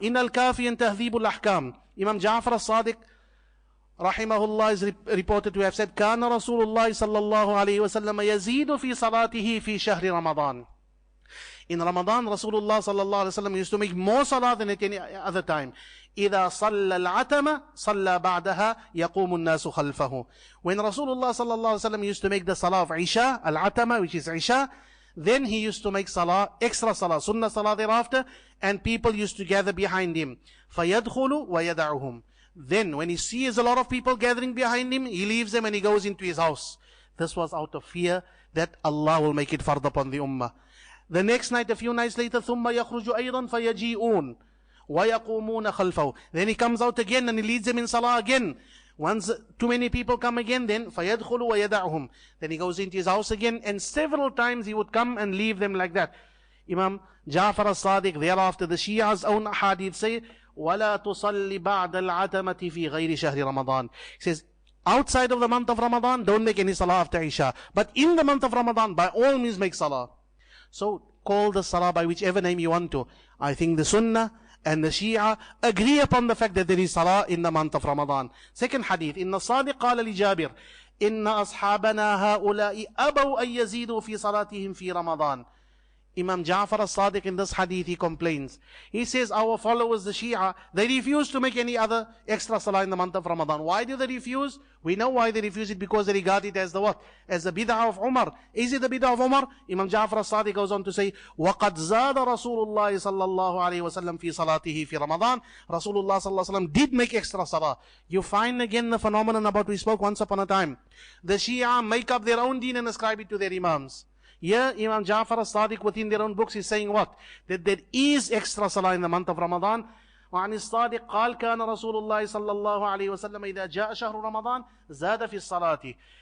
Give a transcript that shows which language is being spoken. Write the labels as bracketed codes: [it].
[en] In Al-Kafi and Tahdhib al-Ahkam, Imam Ja'far al-Sadiq rahimahullah is reported to have said, [ar] كان رسول الله صلى الله عليه وسلم يزيد في صلاته في شهر رمضان. [en] In Ramadan, Rasulullah sallallahu alaihi wasallam used to make more salah than at any other time. [ar] إذا صلى العتمة صلى بعدها يقوم الناس خلفه. [en] When Rasulullah sallallahu alaihi wasallam used to make the salah of Isha, al-Atama, which is Isha, then he used to make salah, extra salah, sunnah salah thereafter, and people used to gather behind him. [ar] فيدخل ويدعهم. [en] Then when he sees a lot of people gathering behind him, he leaves them and he goes into his house. This was out of fear that Allah will make it fard upon the ummah. The next night, a few nights later, [ar] ثُمَّ يَخْرُجُ أَيْضًا فَيَجِيءُونَ وَيَقُومُونَ خَلْفَهُ. [en] Then he comes out again and he leads them in salah again. Once too many people come again, then [ar] فَيَدْخُلُ وَيَدَعُهُم. [en] Then he goes into his house again, and several times he would come and leave them like that. Imam Ja'far al-Sadiq, thereafter the Shia's own hadith say, [ar] وَلَا تُصَلِّ بَعْدَ الْعَتَمَةِ فِي غَيْرِ شَهْرِ رَمَضَانِ. [en] He says, outside of the month of Ramadan, don't make any salah after Isha. But in the month of Ramadan, by all means make salah. So, call the salah by whichever name you want to. I think the Sunnah and the Shia agree upon the fact that there is salah in the month of Ramadan. Second hadith, [ar] إِنَّ الصَّادِقَ قَالَ لِجَابِرٍ إِنَّ أَصْحَابَنَا هَؤُلَاءِ أَبَوْا أَن يَزِيدُوا فِي صَلَاتِهِمْ فِي رَمَضَانِ. [en] Imam Ja'far al-Sadiq in this hadith, he complains. He says, our followers, the Shia, they refuse to make any other extra salah in the month of Ramadan. Why do they refuse? We know why they refuse it, because they regard it as the what? As the bid'ah of Umar. Is it the bid'ah of Umar? Imam Ja'far al-Sadiq goes on to say, [ar] وَقَدْ زَادَ رَسُولُ اللَّهِ صَلَّى اللَّهُ عَلَيْهِ وَسَلَّمْ فِي صَلَاتِهِ فِي رَمَضَانِ. [en] Rasulullah sallallahu alaihi wasallam did make extra salah. You find again the phenomenon about we spoke once upon a time. The Shia make up their own deen and ascribe it to their Imams. Here, Imam Ja'far al-Sadiq within their own books is saying what? That there is extra salah in the month of Ramadan. [ar] وعن الصادق قال كان رسول الله صلى الله عليه وسلم إذا جاء شهر رمضان زاد في الصلاة.